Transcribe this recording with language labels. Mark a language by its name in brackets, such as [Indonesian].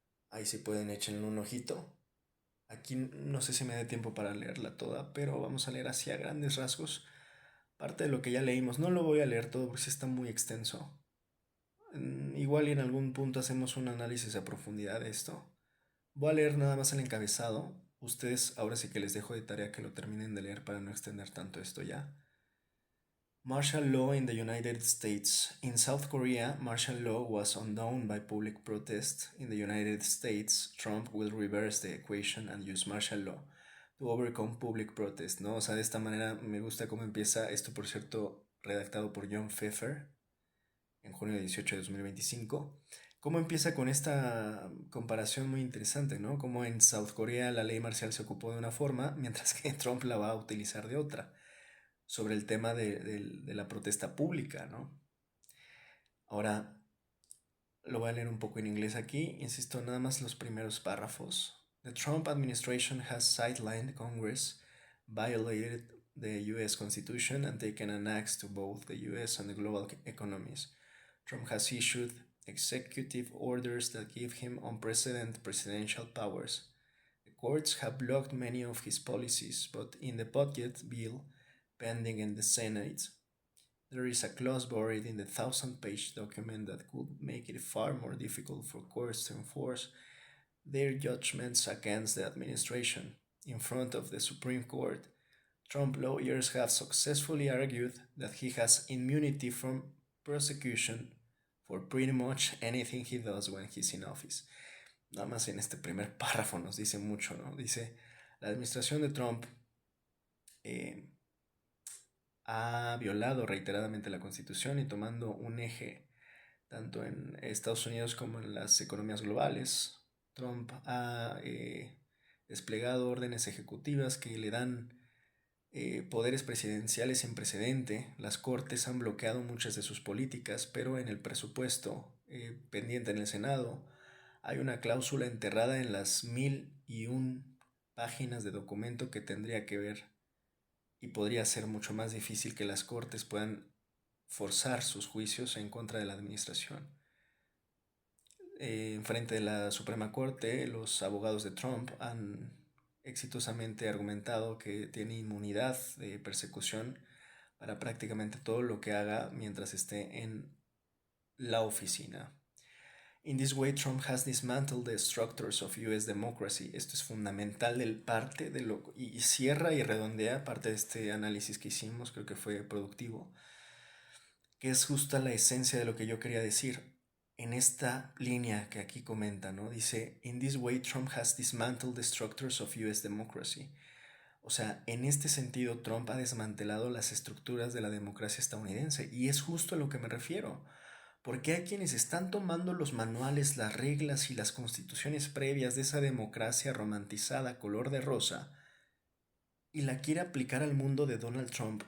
[Spanish] Ahí sí pueden echarle un ojito. Aquí no sé si me dé tiempo para leerla toda, pero vamos a leer así a grandes rasgos parte de lo que ya leímos. No lo voy a leer todo porque sí está muy extenso. Igual y en algún punto hacemos un análisis a profundidad de esto. Voy a leer nada más el encabezado. Ustedes ahora sí que les dejo de tarea que lo terminen de leer para no extender tanto esto ya. [English] Martial law in the United States. In South Korea, martial law was undone by public protest. In the United States, Trump will reverse the equation and use martial law to overcome public protest, [Spanish] ¿no? O sea, de esta manera me gusta cómo empieza esto, por cierto, redactado por John Pfeffer en junio 18 de 2025. Cómo empieza con esta comparación muy interesante, ¿no? Como en South Korea la ley marcial se ocupó de una forma, mientras que Trump la va a utilizar de otra, sobre el tema de la protesta pública, ¿no? Ahora, lo voy a leer un poco en inglés aquí, insisto, nada más los primeros párrafos. [English] The Trump administration has sidelined Congress, violated the US Constitution, and taken an axe to both the US and the global economies. Trump has issued executive orders that give him unprecedented presidential powers. The courts have blocked many of his policies, but in the budget bill pending in the Senate, there is a clause buried in the 1,000-page document that could make it far more difficult for courts to enforce their judgments against the administration. In front of the Supreme Court, Trump lawyers have successfully argued that he has immunity from prosecution for pretty much anything he does when he's in office. [Spanish] Nada más en este primer párrafo nos dice mucho, ¿no? Dice: la administración de Trump eh, ha violado reiteradamente la Constitución, y tomando un eje tanto en Estados Unidos como en las economías globales, Trump ha desplegado órdenes ejecutivas que le dan poderes presidenciales sin precedente. Las cortes han bloqueado muchas de sus políticas, pero en el presupuesto pendiente en el Senado hay una cláusula enterrada en las 1001 páginas de documento que tendría que ver, y podría ser mucho más difícil que las cortes puedan forzar sus juicios en contra de la administración. En frente de la Suprema Corte, los abogados de Trump han exitosamente argumentado que tiene inmunidad de persecución para prácticamente todo lo que haga mientras esté en la oficina. [English] In this way, Trump has dismantled the structures of US democracy. [Spanish] Esto es fundamental del parte de lo y cierra y redondea parte de este análisis que hicimos, creo que fue productivo, que es justa la esencia de lo que yo quería decir. En esta línea que aquí comenta, ¿no? Dice, [English] in this way Trump has dismantled the structures of US democracy. [Spanish] O sea, en este sentido Trump ha desmantelado las estructuras de la democracia estadounidense. Y es justo a lo que me refiero. Porque hay quienes están tomando los manuales, las reglas y las constituciones previas de esa democracia romantizada color de rosa y la quiere aplicar al mundo de Donald Trump.